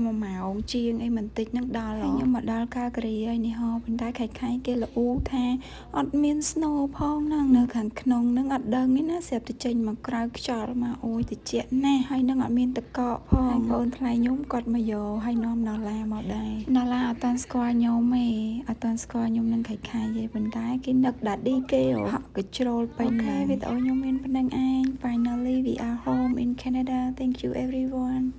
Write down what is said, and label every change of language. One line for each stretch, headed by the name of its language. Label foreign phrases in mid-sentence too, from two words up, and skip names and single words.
Khmer: 1 ម៉ោងជាងអីបន្តិចហ្នឹងដល់ហើយខ្ញុំមកដល់កាហ្គ្រីហើយនេះហោប៉ុន្តែខៃគេល្អូថាអត់មាន snow ផងហ្នឹងនៅខាងក្នុងហ្នឹងអត់ដឹងទេណាស្រាប់តែចេញមកក្រៅខ្យល់មកអូយត្រជាក់ណាស់ហើយនឹងអត់មានតកកផងបងថ្លៃខ្ញុំគាត់មកយកហើយនាំណូឡាមកដែរណូឡាអត់តាន់ស្គាល់ខ្ញុំទេអត់តាន់ស្គាល់ខ្ញុំនឹងខៃទេប៉ុន្តែគេនឹកដាឌីគេហក់កជ្រោលពេញអូខេវីដេអូខ្ញុំមានប៉ុណ្្នឹងឯង
English: Finally we are home in Canada. Thank you everyone.